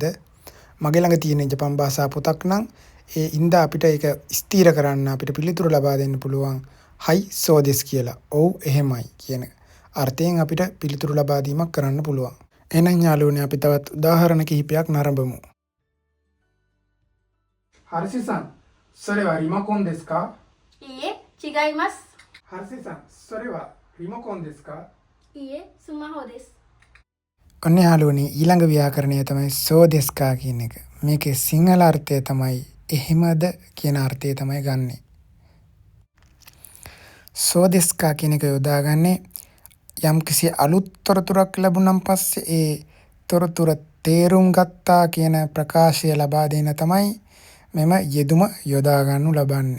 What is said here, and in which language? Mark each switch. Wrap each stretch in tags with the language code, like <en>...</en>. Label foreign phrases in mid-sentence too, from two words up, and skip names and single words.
<si>මගේ ළඟ තියෙන ජපන් භාෂා පොතක් නම් ඒ ඉඳ අපිට ඒක ස්ථීර කරන්න අපිට පිළිතුරු ලබා දෙන්න පුළුවන්</si> <ja>はい そうです</ja> <si>කියලා. ඔව් එහෙමයි කියන අර්ථයෙන් අපිට පිළිතුරු ලබා දීමක් කරන්න පුළුවන්. එහෙනම් යාළුවනේ අපි තවත් උදාහරණ කිහිපයක් නරඹමු.</si> <ja>ハリシさん それは リモコン ですか? いいえ、違います。 හර්ෂි-san, それはリモコンですか? いいえ、スマホです.</ja> <si>ඔන්න යාළුවනේ ඊළඟ ව්‍යාකරණය තමයි</si> <ja>そう ですか</ja> <si>කියන එක. මේකේ සිංහල අර්ථය තමයි එහෙමද කියන අර්ථය තමයි ගන්නෙ.</si> <ja>そう ですか</ja> <si>කියන එක යොදාගන්නේ යම්කිසි අලුත් තොරතුරක් ලැබුණන් පස්සේ ඒ තොරතුර තේරුම් ගත්තා කියන ප්‍රකාශය ලබා දෙන්න තමයි මෙම යෙදුම යොදා ගන්නු ලබන්නේ.</si>